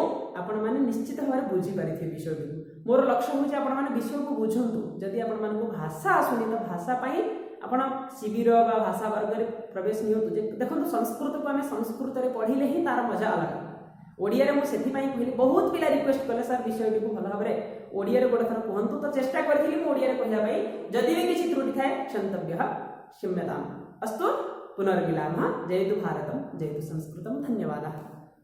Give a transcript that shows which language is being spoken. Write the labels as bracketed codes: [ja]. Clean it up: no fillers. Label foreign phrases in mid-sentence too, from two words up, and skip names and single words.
[or] ଏବଂ ଆପଣ ମାନେ ନିଶ୍ଚିତ ଭାବ ବୁଝୀ ପାରିଥେ ବିଷୟ କୋ ମୋର ଲକ୍ଷ୍ୟ ହୋଚେ ଆପଣ ମାନେ ବିଷୟ କୋ ବୁଝନ୍ତୁ ଜଦି ଆପଣ ମାନ କୋ ଭାଷା ଆସୁନୀ ତୋ ଭାଷା ପାଈ ଆପଣ ଶିବିର ବା ଭାଷା ବର୍ଗ ରେ ପ୍ରବେଶ ନିଅନ୍ତୁ ଜେ ଦେଖୋ ସଂସ୍କୃତ କୋ ଆମେ ସଂସ୍କୃତ ରେ ପଢ଼ିଲେ ହୀ ତାର ମଜା ଅଲଗ ଓଡ଼ିଆ ରେ ମୁ ସେଥି ପଈ କହଲୀ ବହୁତ ପିଲା ରିକ୍ୱେଷ୍ଟ କଲେ ସର ବିଷୟ କୋ ଭଲ ଭାବରେ ଓଡ଼ିଆ ରେ ଗୋଟେ ଥର କହନ୍ତୁ ତୋ ଚେଷ୍ଟା କରଥିଲୀ ମୁ ଓଡ଼ିଆ ରେ କହୟା ପଈ ଜଦି ଭୀ କିଛି ତ୍ରୁଟି ଥାଏ [sa] क्षन्तव्यः क्षम्यताम् अस्तु पुनर्मिलामः जयतु भारतम जयतु संस्कृतम धन्यवादः।